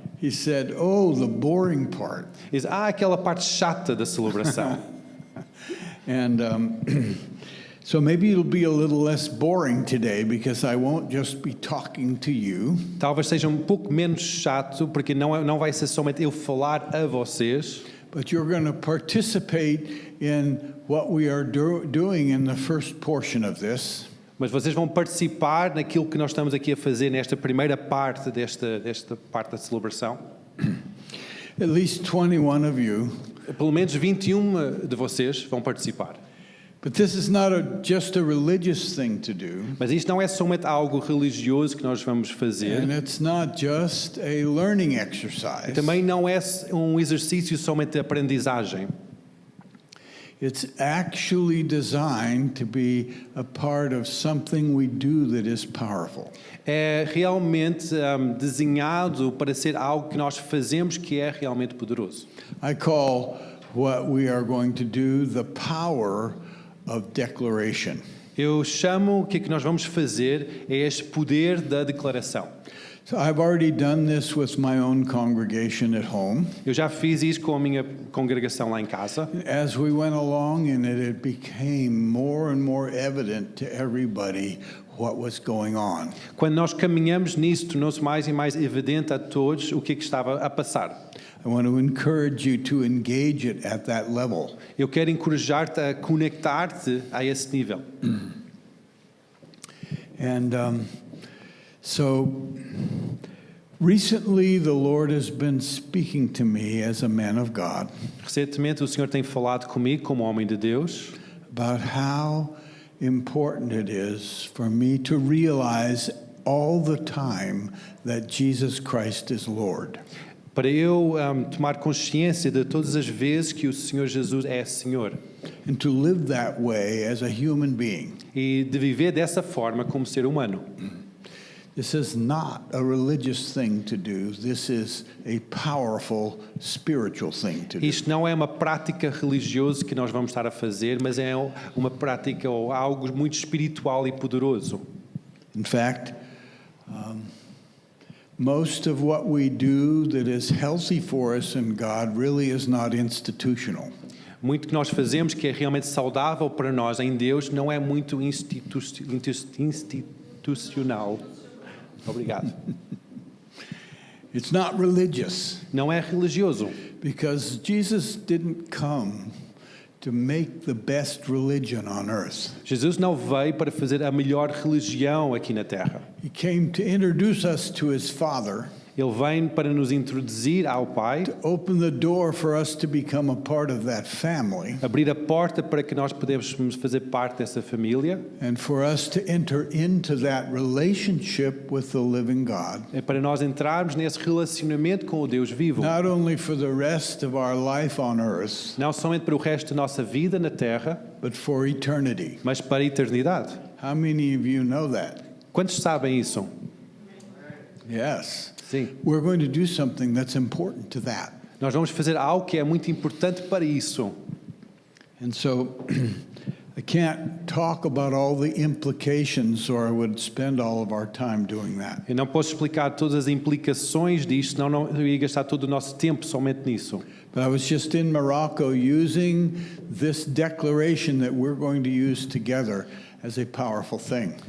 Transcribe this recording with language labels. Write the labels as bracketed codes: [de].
[en] He said, "Oh, the boring part." [pt] Diz, aquela parte chata da celebração. [en] And so maybe it'll be a little less boring today because I won't just be talking to you. [pt] Talvez seja um pouco menos chato, porque não vai ser somente eu falar a vocês. [en] But you're going to participate in what we are doing in the first portion of this. [pt] Mas vocês vão participar naquilo que nós estamos aqui a fazer nesta primeira parte desta parte da celebração. [en] At least 21 of you. [pt] Pelo menos 21 de vocês vão participar. [en] But this is not just a religious thing to do. [pt] Mas isto não é somente algo religioso que nós vamos fazer. [en] And it's not just a learning exercise. [pt] Também não é um exercício somente de aprendizagem. [en] It's actually designed to be a part of something we do that is powerful. [pt] É realmente desenhado para ser algo que nós fazemos que é realmente poderoso. [en] I call what we are going to do the power of declaration. [pt] Eu chamo o que nós vamos fazer é este poder da declaração. [en] So I've already done this with my own congregation at home. [pt] Eu já fiz isso com a minha congregação lá em casa. [en] As we went along and it became more and more evident to everybody what was going on. [pt] Quando nós caminhamos nisso, tornou-se mais e mais evidente a todos o que estava a passar. [en] I want to encourage you to engage it at that level. [pt] Eu quero encorajar-te a conectar-te a esse nível. [en] And so recently the Lord has been speaking to me as a man of God. [pt] Recentemente o Senhor tem falado comigo como homem de Deus [en] about how important it is for me to realize all the time that Jesus Christ is Lord. [pt] Para eu tomar consciência de todas as vezes que o Senhor Jesus é Senhor. [en] And to live that way as a human being. [pt] E de viver dessa forma como ser humano. [en] This is not a religious thing to do. This is a powerful spiritual thing to do. [pt] Isto não é uma prática religiosa que nós vamos estar a fazer, mas é uma prática ou algo muito espiritual e poderoso. [en] In fact, most of what we do that is healthy for us in God really is not institutional. [pt] Muito que nós fazemos que é realmente saudável para nós em Deus não é muito institucional. Obrigado. [en] It's not religious [pt] Não é religioso, [en] because Jesus didn't come to make the best religion on earth. [pt] Jesus não veio para fazer a melhor religião aqui na Terra. [en] He came to introduce us to his Father, [pt] Ele vem para nos introduzir ao Pai, [en] open the door for us to become a part of that family, [pt] abrir a porta para que nós pudéssemos fazer parte dessa família, [en] and for us to enter into that relationship with the living God, [pt] é para nós entrarmos nesse relacionamento com o Deus vivo. [en] not only for the rest of our life on earth, [pt] Não somente para o resto da nossa vida na Terra, [en] but for eternity. [pt] mas para a eternidade. [en] How many of you know that? [pt] Quantos sabem isso? [en] Yes. [pt] Sim. [en] We're going to do something that's important to that. [pt] Nós vamos fazer algo que é muito importante para isso. [en] And so I can't talk about all the implications, or I would spend all of our time doing that. [pt] Eu não posso explicar todas as implicações disto, senão eu ia gastar todo o nosso tempo somente nisso. [en] But I was just in Morocco using this declaration that we're going to use together as a powerful thing.